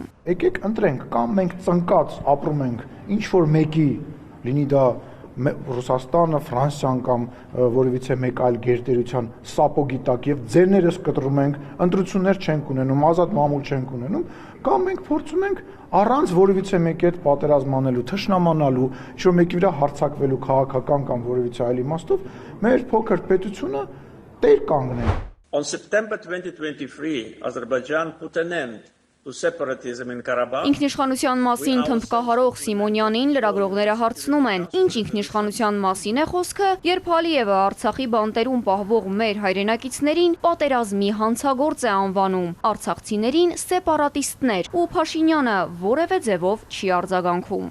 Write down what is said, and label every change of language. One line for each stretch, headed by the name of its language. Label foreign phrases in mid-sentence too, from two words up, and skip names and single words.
Armenian: Եկեք ընտրենք, կամ մենք ծնկած ապրում ենք ինչ որ մեկի, լինի դա Ռուսաստանը, Ֆրանսիան կամ որևիցե մեկ այլ գերտերության սապոգի տակ եւ ձերներս կտրում ենք, ընտրություններ չենք ունենում, ազատ մամուլ չենք ունենում, կամ մենք փորձում ենք առանց որևիցե մեկի հետ պատերազմանելու, թշնամանալու, ինչ որ մեկի վրա հարձակվելու քաղաքական կամ որևիցե այլ իմաստով մեր փոքր պետությունը տեր կանգնել։
English: On September 2023, Azerbaijan put an end to separatism in Karabakh.
Armenian: Ինքնիշխանության մասին թմբկահարող Սիմոնյանին լրագրողները հարցնում են. Ինչ ինքնիշխանության մասին է խոսքը, երբ Ալիևը Արցախի բանտերում պահվող մեր հայրենակիցներին պատերազմի հանցագործ է անվանում, արցախցիներին սեպարատիստներ, ու Փաշինյանը որևէ ձևով չի արձագանքում։